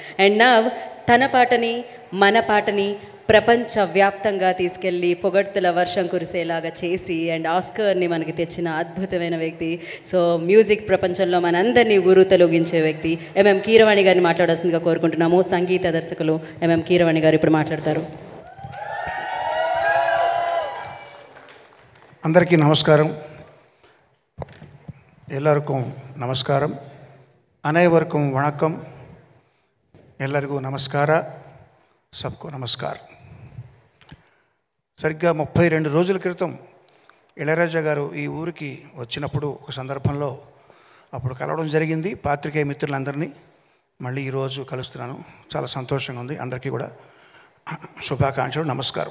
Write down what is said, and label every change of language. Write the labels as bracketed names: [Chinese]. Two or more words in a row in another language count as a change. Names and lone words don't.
[Telugu] అండ్ నా తన పాటని మన పాటని ప్రపంచవ్యాప్తంగా తీసుకెళ్ళి పొగడ్తల వర్షం కురిసేలాగా చేసి అండ్ ఆస్కర్ని మనకి తెచ్చిన అద్భుతమైన వ్యక్తి, సో మ్యూజిక్ ప్రపంచంలో మనందరినీ ఉరుతలొగించే వ్యక్తి ఎంఎం కీరవాణి గారిని మాట్లాడాల్సిందిగా కోరుకుంటున్నాము. సంగీత దర్శకులు ఎంఎం కీరవాణి గారు ఇప్పుడు మాట్లాడతారు. అందరికీ నమస్కారం. [Kannada] ಎಲ್ಲರಿಗೂ ನಮಸ್ಕಾరం. [Tamil] அனைவருக்கும் வணக்கம். [Kannada] ಎಲ್ಲರಿಗೂ ನಮಸ್ಕಾರ. [Hindi] सबको नमस्कारम्. [Telugu] సరిగ్గా 32 రోజుల క్రితం ఇళయరాజా గారు ఈ ఊరికి వచ్చినప్పుడు ఒక సందర్భంలో అప్పుడు కలవడం జరిగింది పాత్రికేయ మిత్రులందరినీ. మళ్ళీ ఈరోజు కలుస్తున్నాను, చాలా సంతోషంగా ఉంది. అందరికీ కూడా శుభాకాంక్షలు, నమస్కారం.